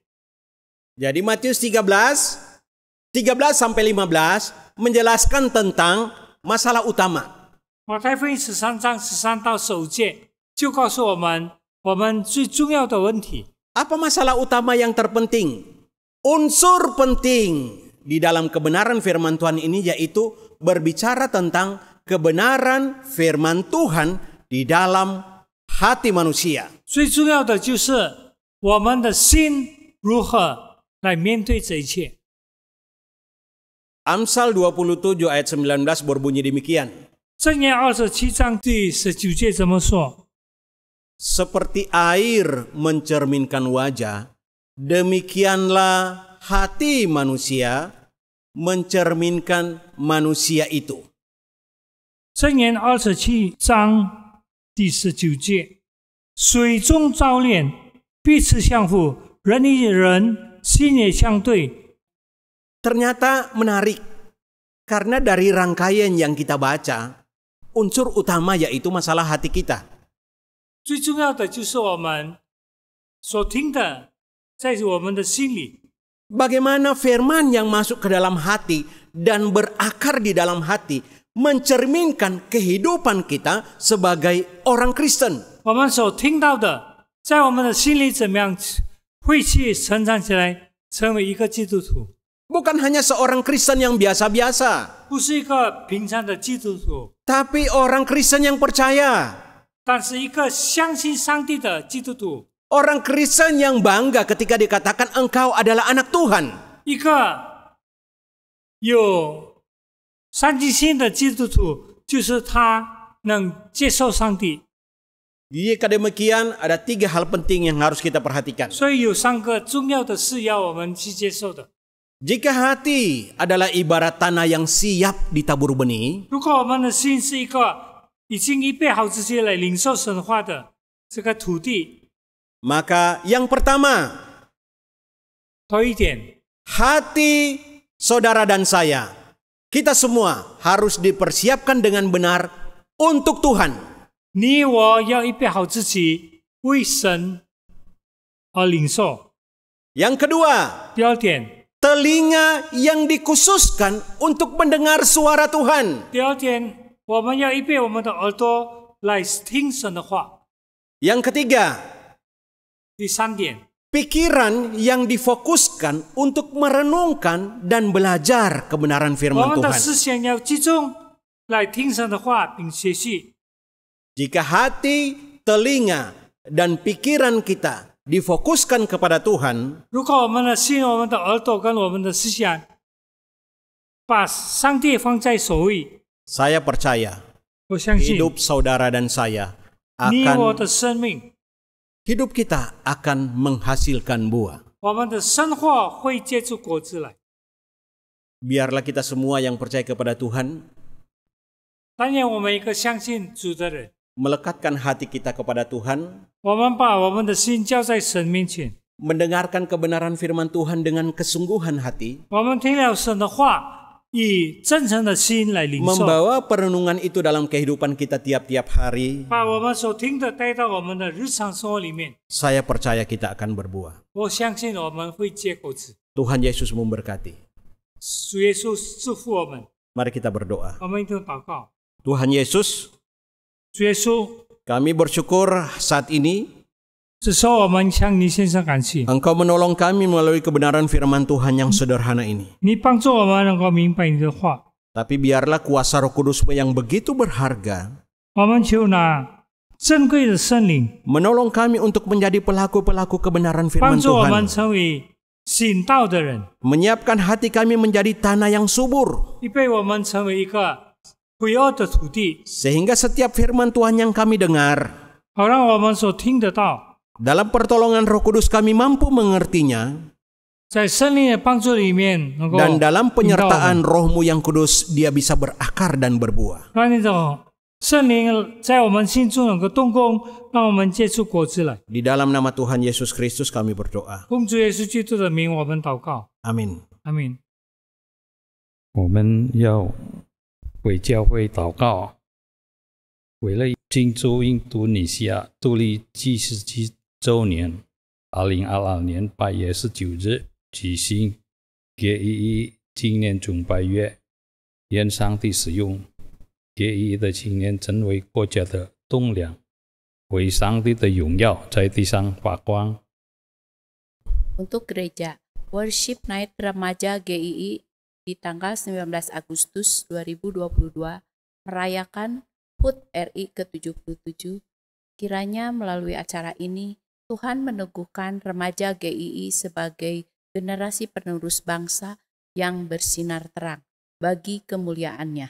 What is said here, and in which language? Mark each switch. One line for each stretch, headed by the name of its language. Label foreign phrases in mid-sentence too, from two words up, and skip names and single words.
Indonesian: Jadi Matius 13 sampai 15 menjelaskan tentang masalah utama.
Chinese: 马太福音13章13到15节就告诉我们最重要的问题。
Indonesian: Apa masalah utama yang terpenting? Unsur penting di dalam kebenaran firman Tuhan ini yaitu berbicara tentang kebenaran firman Tuhan di dalam hati manusia.
Chinese: 最重要的就是我们的心如何来面对这一切。
Indonesian: Amsal 27 ayat 19 berbunyi demikian.
Chinese: 箴言27章第19节怎么说？
Indonesian: Seperti air mencerminkan wajah, demikianlah hati manusia mencerminkan manusia itu.
Chinese: 箴言27章第19节，水中照脸，彼此相符，人与人心也相对。
Indonesian: Ternyata menarik, karena dari rangkaian yang kita baca, unsur utama yaitu masalah hati kita.
Chinese: 最重要的就是我们所听的，在我们的心里。
Indonesian: Bagaimana firman yang masuk ke dalam hati dan berakar di dalam hati, mencerminkan kehidupan kita sebagai orang Kristen.
Chinese: 我们所听到的，在我们的心里怎么样会去成长起来，成为一个基督徒，
Indonesian: Bukan hanya seorang Kristen yang biasa-biasa,
Chinese: 不是一个平常的基督徒，
Indonesian: tapi orang Kristen yang percaya.
Chinese: 但是一个相信上帝的基督徒，
Indonesian: Orang Kristen yang bangga ketika dikatakan engkau adalah anak Tuhan.
Chinese: 一个有上进心的基督徒，就是他能接受上帝。
Indonesian: Jika demikian, ada 3 hal penting yang harus kita perhatikan.
Chinese: 所以有3个重要的是要我们去接受的。
Indonesian: Jika hati adalah ibarat tanah yang siap ditabur benih,
Chinese: 如果我们的心是一个已经预备好自己来领受神话的这个土地，
Indonesian: maka yang pertama,
Chinese: 头一点，
Indonesian: hati saudara dan saya, kita semua harus dipersiapkan dengan benar untuk Tuhan.
Chinese: 你我要预备好自己为神而领受。
Indonesian: Yang kedua,
Chinese: 第二点，
Indonesian: telinga yang dikhususkan untuk mendengar suara Tuhan.
Chinese: 第二点，我们要预备我们的耳朵来听神的话。
Indonesian: Yang ketiga,
Chinese: 第三点，
Indonesian: pikiran yang difokuskan untuk merenungkan dan belajar kebenaran
Chinese: 我
Indonesian: firman
Chinese: 们的
Indonesian: Tuhan.
Chinese: 思想要集中来听神的话，并学习。
Indonesian: Jika hati, telinga, dan pikiran kita difokuskan kepada Tuhan,
Chinese: 如果我们的心、我们的耳朵跟我们的思想，把上帝放在首位，
Indonesian: saya percaya
Chinese: 我相信
Indonesian: hidup saudara dan saya
Chinese: 你我
Indonesian: akan
Chinese: 的生命，
Indonesian: hidup kita akan menghasilkan buah.
Chinese: 我们的生活会结出果子来。
Indonesian: Biarlah kita semua yang percaya kepada Tuhan
Chinese: 当然，我们一个相信主的人，
Indonesian: melekatkan hati kita kepada Tuhan,
Chinese: 我们把我们的心交在神面前，
Indonesian: mendengarkan kebenaran firman Tuhan dengan kesungguhan hati,
Chinese: 我们听了神的话，以真诚的心来领受，
Indonesian: membawa perenungan itu dalam kehidupan kita tiap-tiap hari.
Chinese: 把我们所听的带到我们的日常生活里面。
Indonesian: Saya percaya kita akan berbuah.
Chinese: 我相信我们会结果子。
Indonesian: Tuhan Yesus memberkati.
Chinese: 主耶稣祝福我们，
Indonesian: Mari kita berdoa.
Chinese: 我们一同祷告。
Indonesian: Tuhan Yesus,
Chinese: 主耶稣，
Indonesian: kami bersyukur saat ini
Chinese: 这时候我们向你献上感谢，
Indonesian: Engkau menolong kami melalui kebenaran firman Tuhan yang sederhana ini.
Chinese: 你帮助我们能够明白你的话。
Indonesian: Tapi biarlah kuasa Roh Kudus-Mu yang begitu berharga
Chinese: 我们求拿珍贵的圣灵
Indonesian: menolong kami untuk menjadi pelaku-pelaku kebenaran
Chinese: 帮
Indonesian: firman
Chinese: 助我们
Indonesian: Tuhan.
Chinese: 成为行道的人，
Indonesian: Menyiapkan hati kami menjadi tanah yang subur.
Chinese: 预备我们成为一个肥沃的土地，
Indonesian: Sehingga setiap firman Tuhan yang kami dengar,
Chinese: 好让我们所听得到，
Indonesian: dalam pertolongan Roh Kudus kami mampu mengertinya,
Chinese: 在圣灵的帮助里面能够
Indonesian: dan dalam
Chinese: 引导我们
Indonesian: penyertaan Roh-Mu yang kudus, dia bisa berakar dan berbuah.
Chinese: 让那种圣灵在我们心中能够动工，让我们结出果子来。
Indonesian: Di dalam nama Tuhan Yesus Kristus kami berdoa.
Chinese: 奉主耶稣基督的名，我们祷告，
Indonesian: Amin.
Chinese: 阿门。我们要为教会祷告，为了庆祝印度尼西亚独立77周年，2022年8月19日举行GEE青年崇拜月，愿上帝使用GEE的青年成为国家的栋梁，为上帝的荣耀在地上发光。
Indonesian: Untuk gereja,
English: Worship Night
Indonesian: Remaja GII di tanggal 19 Agustus 2022 merayakan HUT RI ke-77. Kiranya melalui acara ini, Tuhan meneguhkan remaja GII sebagai generasi penerus bangsa yang bersinar terang bagi kemuliaan-Nya.